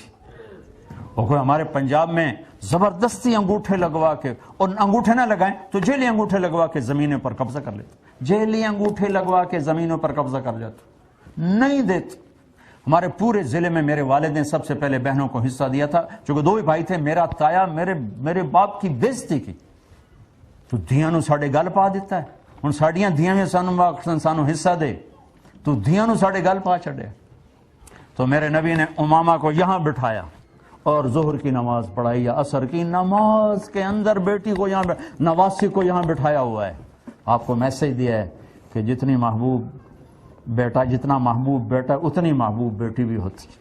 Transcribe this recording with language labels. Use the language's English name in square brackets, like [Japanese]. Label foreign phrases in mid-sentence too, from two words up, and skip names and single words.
[Urdu] اور کوئی ہمارے پنجاب میں زبردستی انگوٹھے لگوا کے، اور انگوٹھے نہ لگائیں تو جیلی انگوٹھے لگوا کے زمینوں پر قبضہ کر لیتے، جیلی انگوٹھے لگوا کے زمینوں پر قبضہ کر جاتے، نہیں دیتے. ہمارے پورے ضلع میں میرے والد نے سب سے پہلے بہنوں کو حصہ دیا تھا، چونکہ 2 ہی بھائی تھے. میرا تایا میرے باپ کی بےزتی کی تو [Punjabi] دھیاں نو ساڑے گل پا دیتا ہے. ہن ساڈیاں دھیاں میں سانو حصہ دے تو دھیاں نو ساڑے گل پا چھڑے. [Urdu] تو میرے نبی نے امامہ کو یہاں بٹھایا اور ظہر کی نماز پڑھائی یا عصر کی نماز کے اندر بیٹی کو یہاں، نواسی کو یہاں بٹھایا ہوا ہے. آپ کو میسج دیا ہے کہ جتنا محبوب بیٹا اتنی محبوب بیٹی بھی ہوتی.